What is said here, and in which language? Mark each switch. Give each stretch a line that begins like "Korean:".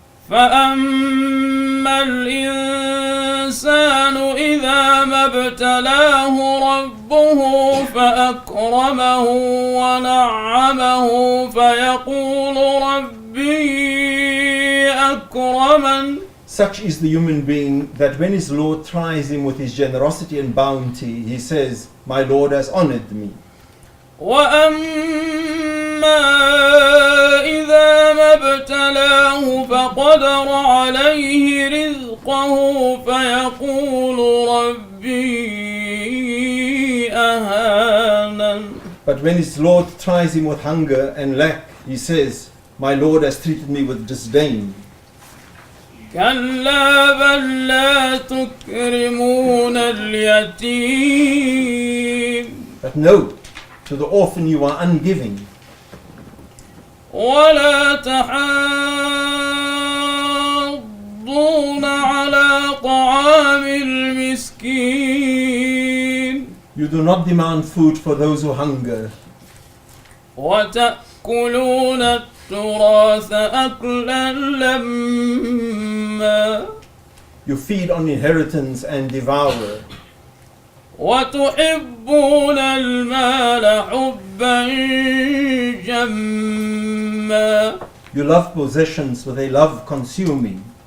Arabic: فأما الإنسان إذا ما ابتلاه ربه فأكرمه ونعمه فيقول ربي أكرمن
English: Such is the human being that when his Lord tries him with his generosity and bounty, he says, my Lord has honored me.
Arabic: وأما إذا ما ابتلاه فقدر عليه رزقه فيقول ربي أهانن
English: But when his Lord tries him with hunger and lack, he says, my Lord has treated me with disdain.
Arabic: كلا بل لا تكرمون اليتيم
English: But no, to the orphan you are ungiving.
Arabic: ولا تحاضون على طعام المسكين
English: You do not demand food for those who hunger.
Arabic: وتأكلون التراث أكلا لما
English: You feed on inheritance and devour.
Arabic: وتحبون المال حبا جما
English: You love possessions with a love consuming.